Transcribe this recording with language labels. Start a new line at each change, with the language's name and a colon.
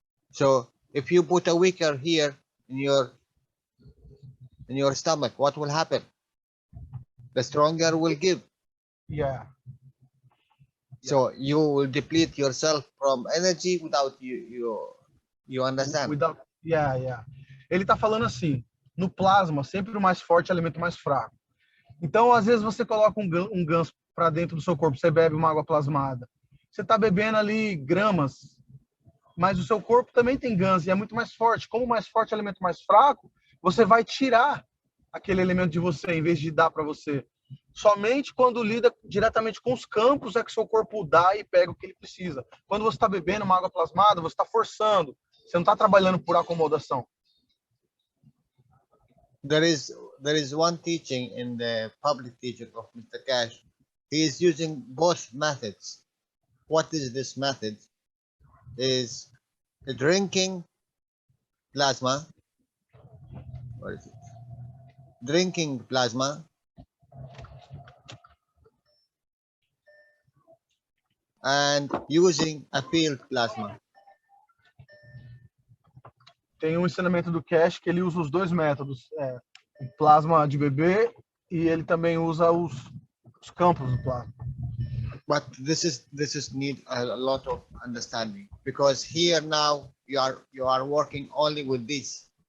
English: So if you put a weaker here in your stomach, what will happen? The stronger will give. Yeah. So you will deplete yourself from energy without you understand? Without, yeah.
Portuguese: Ele está falando assim, no plasma, sempre o mais forte alimenta o mais fraco. Então, às vezes, você coloca um ganso para dentro do seu corpo, você bebe uma água plasmada. Você está bebendo ali gramas, mas o seu corpo também tem gans e é muito mais forte. Como o mais forte alimenta o mais fraco, você vai tirar aquele elemento de você em vez de dar para você. Somente quando lida diretamente com os campos é que seu corpo dá e pega o que ele precisa. Quando você está bebendo uma água plasmada, você está forçando. Você não está trabalhando por acomodação.
English: There is one teaching in the public teaching of Mr. Cash. He is using both methods. What is this method? Is drinking plasma. What is it? Drinking plasma and using a field plasma.
Portuguese: Tem um ensinamento do Cash que ele usa os dois métodos, o plasma de bebê e ele também usa os campos do plasma.
English: But this is need a lot of understanding, because here now you are working only with this.